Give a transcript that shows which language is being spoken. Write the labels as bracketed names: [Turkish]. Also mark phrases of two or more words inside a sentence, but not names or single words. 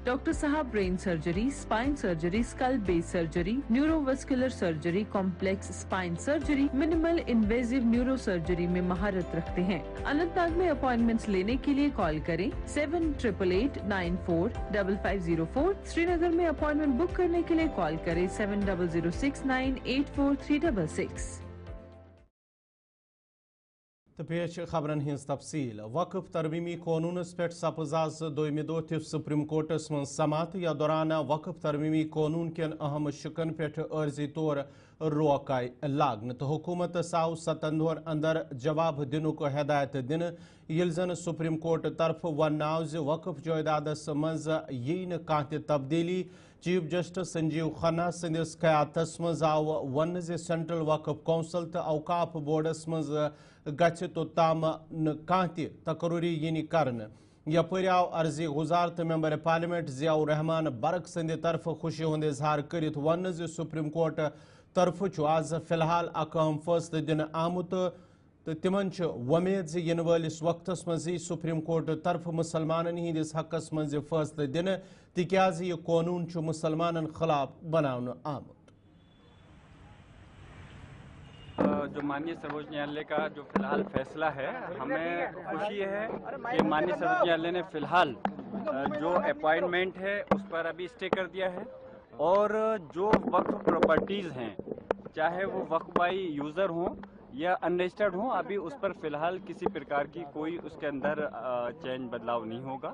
[Hindi] डॉक्टर साहब [English] brain surgery, spine surgery, skull base surgery, neurovascular surgery, complex spine surgery, minimally invasive neuro surgery [Hindi] में महारत रखते हैं। अनंतनाग में अपॉइंटमेंट्स लेने के लिए कॉल करें 7888945504। श्रीनगर में अपॉइंटमेंट बुक करने के लिए कॉल करें 7006984366। [Kashmiri] तो पेश खबरन हिंस तफसील। वक्फ तरमीमी कानूनस पे सपज आज दोयमि दो ते सुप्रीम कोर्टस मज समात। या दौरान वक्फ तरमीमी कानून केन अहम शिकन पे अर्जी तौर रोक आय लागन तो हुकूमत आव 7 दोहन अंदर जवाब दिन हिदायत दिन। यिल जन सुप्रीम कोर्ट तरफ वन आव ज वक्फ जायदादस मज यी न कह तब्दीली। चीफ जस्टिस संजीव खन्ना सदिस क़यादतस मज आव वन ज सेंट्रल वक्फ कौंसल तो औकाफ बोर्डस मज गछ तोताम न कह तकरूरी यी करन। यपर आव अर्जी गुजार तो [English] member parliament [Kashmiri] ज़ियाउर रहमान बरक संद तरफ खुशी हुंद इजहार कर वन ज सुप्रीम कोर्ट तरफ आज फिलहाल अहम फैसले दिन आमुत तो तिमन वमेद ज इन वालिस वक्तस मज सुप्रीम कोर्ट तरफ मुसलमानन हिंदिस हकस मज फैसले दिन तिक्याज यह कानून मुसलमानन खिलाफ बनाने आमुत। [Hindi] जो माननीय सर्वोच्च न्यायालय का जो फिलहाल फैसला है, हमें खुशी है कि माननीय सर्वोच्च न्यायालय ने फिलहाल जो अपॉइंटमेंट है उस पर अभी स्टे कर दिया है, और जो वक्फ प्रॉपर्टीज़ हैं, चाहे वो वक्फ [English] by user [Hindi] हों या अनरजिस्टर्ड हों, अभी उस पर फिलहाल किसी प्रकार की कोई उसके अंदर चेंज बदलाव नहीं होगा।